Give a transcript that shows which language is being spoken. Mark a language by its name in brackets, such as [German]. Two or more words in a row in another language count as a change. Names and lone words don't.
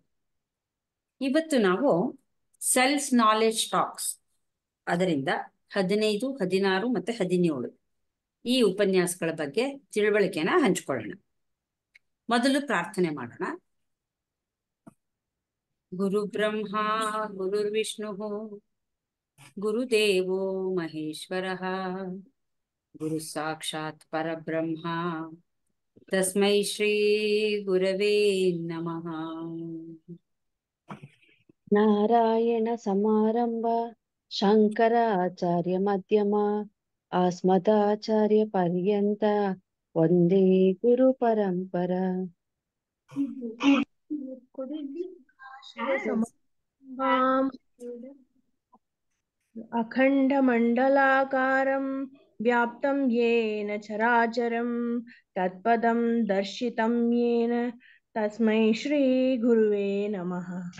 [Kannada] ಇವತ್ತು ನಾವು [English] Self Knowledge Talks [Kannada] ಅದರಿಂದ 15, 16 ಮತ್ತೆ 17 ಈ ಉಪನ್ಯಾಸಗಳ ಬಗ್ಗೆ ತಿಳುವಳಿಕೆನ ಹಂಚಿಕೊಳ್ಳೋಣ. ಮೊದಲು ಪ್ರಾರ್ಥನೆ ಮಾಡೋಣ. [Sanskrit] ಗುರು ಬ್ರಹ್ಮ ಗುರುರ್ವಿಷ್ಣು ಗುರುದೇವೋ ಮಹೇಶ್ವರ ಗುರು ಸಾಕ್ಷಾತ್ ಪರಬ್ರಹ್ಮ ತಸ್ಮೈ ಶ್ರೀ ಗುರವೇ ನಮಃ. ನಾರಾಯಣ ಸಮಾರಂಭ ಶಂಕರಾಚಾರ್ಯ ಮಧ್ಯಮ ಅಸ್ಮದಾಚಾರ್ಯ ಪರ್ಯಂತ ವಂದೇ ಗುರು ಪರಂಪರ. ಅಖಂಡ ಮಂಡಲಾಕಾರಂ ವ್ಯಾಪ್ತಂ ಯೇನ ಚರಾಚರಂ ತತ್ಪದಂ ದರ್ಶಿತಂ ಯೇನ ತಸ್ಮೈ ಶ್ರೀ ಗುರುವೇ ನಮಃ.